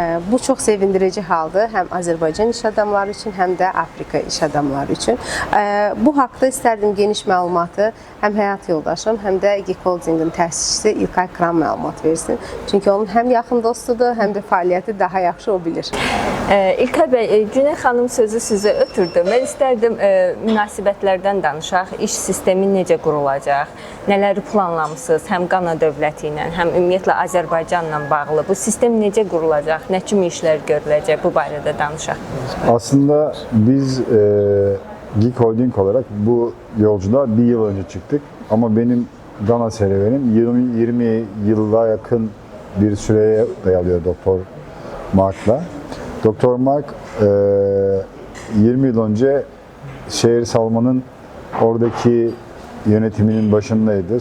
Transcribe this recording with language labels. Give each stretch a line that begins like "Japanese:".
Azerbaijani: Bu çox sevindirici haldır, həm Azərbaycan iş adamları üçün, həm də Afrika iş adamları üçün. Bu haqda istərdim geniş məlumatı həm həyat yoldaşım, həm də Geek Holdingin təsisçisi İlkay Kran məlumat versin. Çünki onun həm yaxın dostudur, həm də fəaliyyəti daha yaxşı o bilir. İlkay bəy, Günel xanım sözü sizə ötürdü. Mən istərdim münasibətlərdən danışaq, iş sistemi necə qurulacaq, nələri planlamışsınız, həm Ghana dövləti ilə, həm ümumiyyətlə Azərbaycanla bağlı. Bu sistem necə qurulacaq, nə kimi işlər görüləcək, bu barədə danışaq.
Turkish: Aslında biz Geek Holding olarak bu yolculuğa bir yıl önce çıktık. Ama benim Ghana serüvenim 20 yıla yakın bir süreye dayalıyor Doktor Mark'la. Doktor Mark 20 yıl önce şehir salmanın oradaki yönetiminin başındaydı.